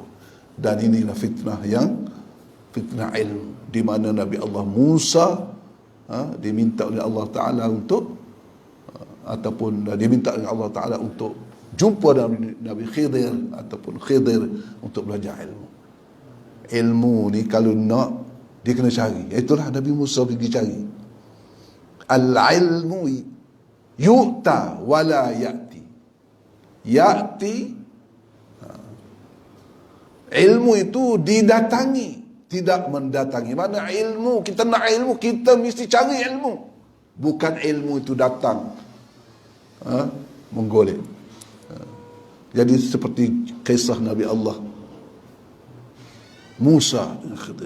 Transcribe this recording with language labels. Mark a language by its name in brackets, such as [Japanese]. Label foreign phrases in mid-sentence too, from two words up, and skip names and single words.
[Malay] Dan inilah fitnah ilmu, di mana Nabi Allah Musa diminta oleh Allah Ta'ala untuk ataupun diminta oleh Allah Ta'ala untuk jumpa Nabi Khidir ataupun Khidir untuk belajar ilmu ni. Kalau nak, dia kena cari. Itulah Nabi Musa pergi cari. [Arabic] العلم يؤتى ولا يأتي. [Malay] Ilmu itu didatangi, tidak mendatangi. Mana ilmu, kita nak ilmu, kita mesti cari ilmu. Bukan ilmu itu datang menggolek. Jadi seperti kisah Nabi Allah Musa dengan Khidir.